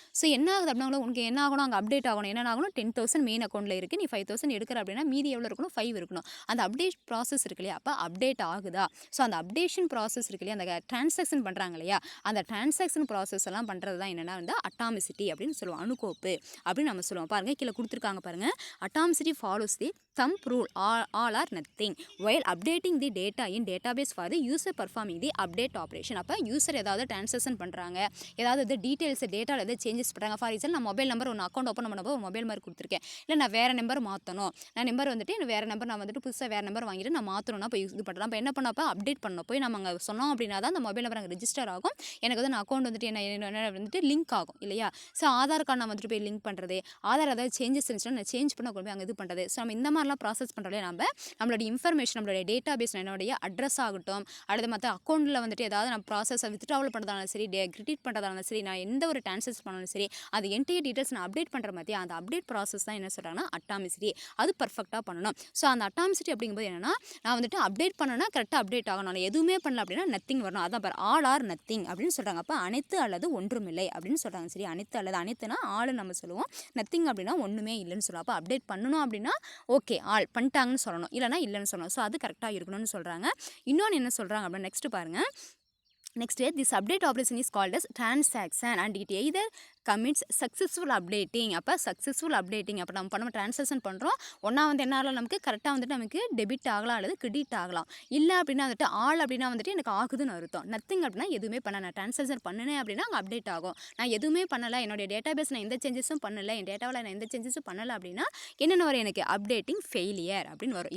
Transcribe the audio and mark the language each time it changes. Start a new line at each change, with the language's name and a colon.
Tamil: So என்ன ஆகுது அப்படின்னா உங்களுக்கு என்ன ஆகணும், அங்கே அப்டேட் ஆகணும். என்ன ஆகணும், 10,000 மெயின் அக்கௌண்ட்டில் இருக்குது, நீ 5,000 எடுக்கிற அப்படின்னா மீதி எவ்வளோ இருக்கணும், 5 இருக்கணும். அந்த அப்டேட் ப்ராசஸ் இருக்கு இல்லையா, அப்போ அப்டேட் ஆகுதா. ஸோ அந்த அப்டேஷன் ப்ராசஸ் இருக்கு இல்லையா, அந்த ட்ரான்சாக்ஷன் பண்ணுறாங்க இல்லையா, அந்த ட்ரான்சாக்ஷன் ப்ராசஸ் எல்லாம் பண்ணுறது தான் என்னென்னா வந்து அட்டாமிசிட்டி அப்படின்னு சொல்லுவோம், அணுக்கோப்பு அப்படின்னு நம்ம சொல்லுவோம். பாருங்கள், கீழே கொடுத்துருக்காங்க பாருங்கள்.
English: Atomicity follows the thumb rule, all or nothing while updating the data in database for the user performing the update operation.
Tamil: அப்போ யூசர் ஏதாவது ட்ரான்சாக்ஷன் பண்ணுறாங்க, ஏதாவது இது டீட்டெயில்ஸ் டேட்டாவில் எதாவது சேஞ்சஸ் பண்ணுறாங்க. ஃபார் எக்ஸாம்பிள் நான் மொபைல் நம்பர் ஒன்று அக்கௌண்ட் ஓப்பன் பண்ணும்போது ஒரு மொபைல் நம்பர் கொடுத்துருக்கேன், இல்லை நான் வேறு நம்பர் மாற்றணும், நான் நம்பர் வந்துட்டு வேறு நம்பர் நான் வந்துட்டு புதுசாக வேறு நம்பர் வாங்கிட்டு நான் மாற்றணும்னா இப்போ இது பண்ணுறேன். இப்போ என்ன பண்ணப்போ அப்டேட் பண்ணணும், போய் நம்ம அங்கே சொன்னோம் அப்படின்னா தான் அந்த மொபைல் நம்பர் அங்கே ரெஜிஸ்டர் ஆகும். எனக்கு வந்து நான் அக்கௌண்ட் வந்துட்டு என்ன வந்துட்டு லிங்க் ஆகும் இல்லையா. ஸோ ஆதார் கார்டு நான் வந்துட்டு போய் லிங்க் பண்ணுறது, ஆதார் ஏதாவது சேஞ்சஸ் இருந்துச்சுன்னா நான் சேஞ்ச் பண்ண கொண்டு போய் அங்கே இது பண்ணுறது. ஸோ நம்ம இந்த மாதிரிலாம் ப்ராசஸ் பண்ணுறோம். நம்மளுடைய இன்ஃபர்மேஷன், நம்மளுடைய டேட்டா பேஸ், என்னுடைய அட்ரஸ் ஆகட்டும், அடுத்து மற்ற அக்கௌண்ட்டில் வந்துட்டு ஏதாவது நம்ம ப்ராசஸை வித்ட்ராவல் பண்ணுறதாலும் சரி, கிரெடிட் பண்ணுறதாலும் சரி, நான் எந்த ஒரு ட்ரான்சாக்ஷன் பண்ணாலும் சரி, அது என்டையர் டீட்டெயில்ஸ் நான் அப்டேட் பண்ணுற மாதிரி அந்த அப்டேட் ப்ராசஸ் தான் என்ன சொல்கிறாங்கன்னா அட்டாமிசிட்டி. அது பர்ஃபெக்டாக பண்ணணும். ஸோ அந்த அட்டாமிசிட்டி அப்படிங்கும்போது என்னென்னா, நான் வந்துட்டு அப்டேட் பண்ணனா கரெக்டாக அப்டேட் ஆகணும், நான் எதுவுமே பண்ணல அப்படின்னா நத்திங் வரணும். அதான் பாரு, ஆல் ஆர் நத்திங் அப்படின்னு சொல்கிறாங்க. அப்போ அனைத்து அல்லது ஒன்றுமில்லை அப்படின்னு சொல்கிறாங்க, சரி. அனைத்து அல்லது அனைத்துனா ஆள் நம்ம சொல்லுவோம், நத்திங் அப்படின்னா ஒன்றுமே இல்லைன்னு சொல்லுவோம். அப்போ அப்டேட் பண்ணணும் அப்படின்னா ஓகே ஆல் பண்ணிட்டாங்கன்னு சொல்லணும், இல்லைனா இல்லைன்னு சொல்லணும். ஸோ அது கரெக்டாக இருக்கணும்னு சொல்கிறாங்க. இன்னொன்று என்ன சொல்கிறாங்க அப்படின்னா, நெக்ஸ்ட் பாருங்கள்.
English: Next, this update operation is called as transaction and it either commits successful updating.
Tamil: அப்போ சக்ஸஸ்ஃபுல் அப்டேட்டிங் அப்போ நம்ம ட்ரான்சாக்ஷன் பண்ணுறோம். ஒன்றா வந்து என்ன ஆகலாம், நமக்கு கரெக்டாக வந்துட்டு நமக்கு டெபிட் ஆகலாம் அல்லது கிரெடிட் ஆகலாம். இல்லை அப்படின்னா வந்துட்டு ஆல் அப்படின்னா வந்துட்டு எனக்கு ஆகுதுன்னு அர்த்தம். நத்திங் அப்படின்னா எதுவுமே பண்ண நான் ட்ரான்சாக்ஷன் பண்ணினேன் அப்படின்னா அங்கே அப்டேட் ஆகும். நான் எதுவுமே பண்ணலை, என்னுடைய டேட்டாபேஸ் நான் எந்த சேஞ்சஸும் பண்ணலை, என் டேட்டாவில் நான் எந்த சேஞ்சஸும் பண்ணலை அப்படின்னா என்னென்ன வரும், எனக்கு அப்டேட்டிங் ஃபெயிலியர் அப்படின்னு வரும்.